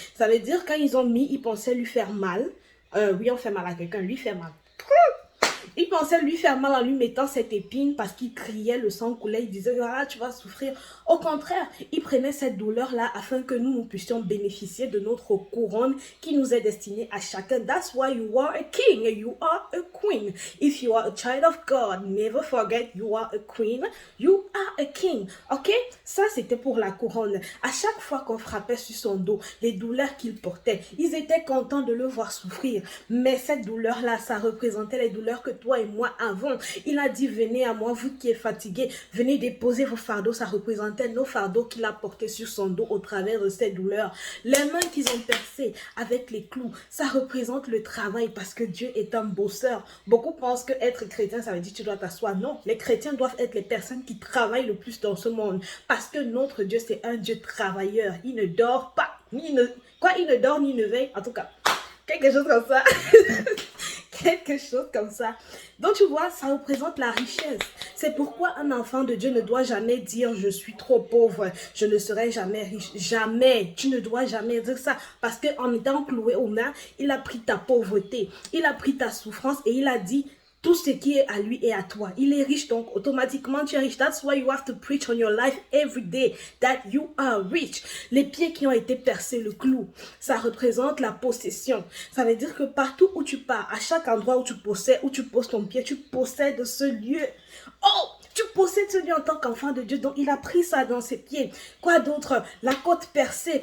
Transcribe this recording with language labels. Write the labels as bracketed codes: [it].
[fr] Ça veut dire quand ils ont mis, ils pensaient lui faire mal. Oui, on fait mal à quelqu'un, lui fait mal. Il pensait lui faire mal en lui mettant cette épine parce qu'il criait, le sang coulait, il disait ah, tu vas souffrir. Au contraire, il prenait cette douleur-là afin que nous puissions bénéficier de notre couronne qui nous est destinée à chacun. [en] That's why you are a king, you are a queen. If you are a child of God, never forget you are a queen, you are a king. Ok? [fr] Ça, c'était pour la couronne. À chaque fois qu'on frappait sur son dos, les douleurs qu'il portait, ils étaient contents de le voir souffrir. Mais cette douleur-là, ça représentait les douleurs que toi et moi avons. Il a dit, venez à moi, vous qui êtes fatigués, venez déposer vos fardeaux. Ça représentait nos fardeaux qu'il a portés sur son dos au travers de ces douleurs. Les mains qu'ils ont percées avec les clous, ça représente le travail parce que Dieu est un bosseur. Beaucoup pensent que être chrétien, ça veut dire que tu dois t'asseoir. Non, les chrétiens doivent être les personnes qui travaillent le plus dans ce monde parce que notre Dieu, c'est un Dieu travailleur. Il ne dort pas, il ne dort ni ne veille, en tout cas. Quelque chose comme ça. Quelque chose comme ça. Donc tu vois, ça représente la richesse. C'est pourquoi un enfant de Dieu ne doit jamais dire je suis trop pauvre, je ne serai jamais riche. Jamais. Tu ne dois jamais dire ça. Parce qu'en étant cloué au main, il a pris ta pauvreté, il a pris ta souffrance et il a dit tout ce qui est à lui et à toi. Il est riche, donc automatiquement tu es riche. [en] That's why you have to preach on your life every day that you are rich. [fr] Les pieds qui ont été percés, le clou, ça représente la possession. Ça veut dire que partout où tu pars, à chaque endroit où tu poses ton pied, tu possèdes ce lieu. Oh! Tu possèdes ce lieu en tant qu'enfant de Dieu. Donc, il a pris ça dans ses pieds. Quoi d'autre? La côte percée.